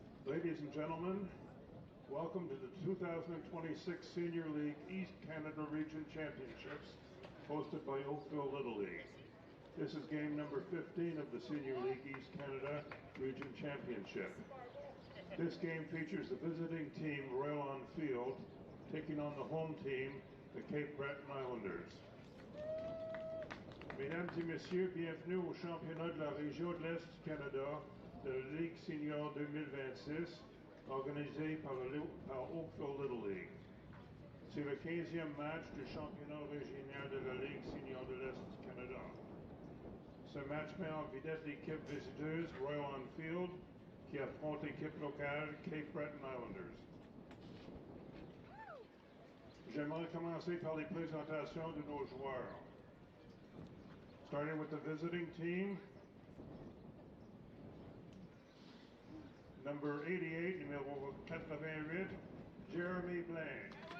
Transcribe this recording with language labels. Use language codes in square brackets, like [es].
[en] Ladies and gentlemen, welcome to the 2026 Senior League East Canada Region Championships, hosted by Oakville Little League. This is game number 15 of the Senior League East Canada Region Championship. This game features the visiting team Royal on Field taking on the home team, the Cape Breton Islanders. [fr] Mesdames et messieurs, bienvenue au championnat de la région de l'Est du Canada de la Ligue Senior 2026, organisé par Oakville Little League. C'est le 15e match du championnat régional de la Ligue Senior de l'Est du Canada. Ce match met en vedette l'équipe visiteuse Royal on Field qui affronte l'équipe locale Cape Breton Islanders. J'aimerais commencer par les présentations de nos joueurs. [en] Starting with the visiting team. Number 88, [fr] numéro 88, [en] Jeremy Glen.